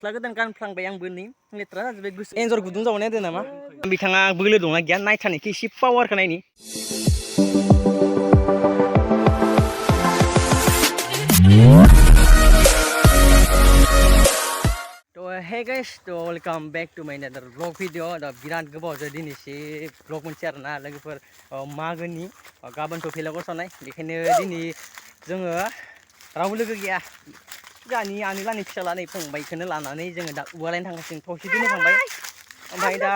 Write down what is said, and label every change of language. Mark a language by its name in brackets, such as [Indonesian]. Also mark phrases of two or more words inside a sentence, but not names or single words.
[Bodo] गोदान गानफ्लांबाय आंबो नै लेथ्रा जाजोब्बाय गोसो एन्जर गुदुं जावनाय दों नामा बिथाङा बोलो दंना गैया नायथारनोखि एसे पावारखौ नायनि तो [English] hey guys to welcome back to my another blog video [Bodo] दा बिराद गोबावजों दिनैसो ब्लॉग मोनसे आरोना लोगोफोर मागोनि गाबोनथ' भेलाघर सावनाय बेखायनो दिनै जोङो रावबो लोगो गैया जानि आंनि लानि फिसाला नै फंबायखौनो लानानै जोङो दा औवा लायनो थांगासिनो थौसे दोनहैखांबाय ओमफ्राय दा